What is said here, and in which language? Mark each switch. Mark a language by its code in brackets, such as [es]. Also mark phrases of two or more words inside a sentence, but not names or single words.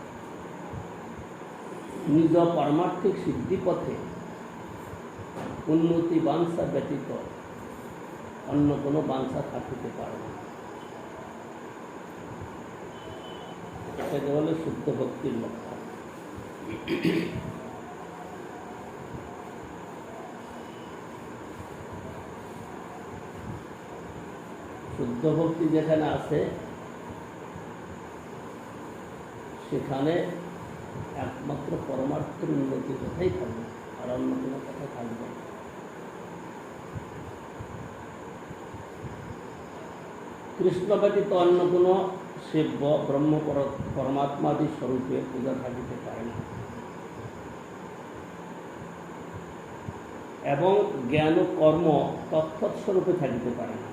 [bn] নিজ পারমার্থিক সিদ্ধি পথে উন্নতি বাঞ্ছা ব্যতীত অন্য কোনো বাঞ্ছা থাকিতে পারে না এটা হলো শুদ্ধ ভক্তির লক্ষণ শুদ্ধ ভক্তি যেখানে আছে সেখানে একমাত্র পরমার্থের উন্নতির কথাই থাকবে আর অন্য কোনো কথা থাকবে না। কৃষ্ণ ব্যতীত অন্য কোনো সেব্য ব্রহ্ম পরমাত্মাদি স্বরূপে পূজা থাকিতে পারে না এবং জ্ঞান ও কর্ম তৎস্বরূপে থাকিতে পারে না।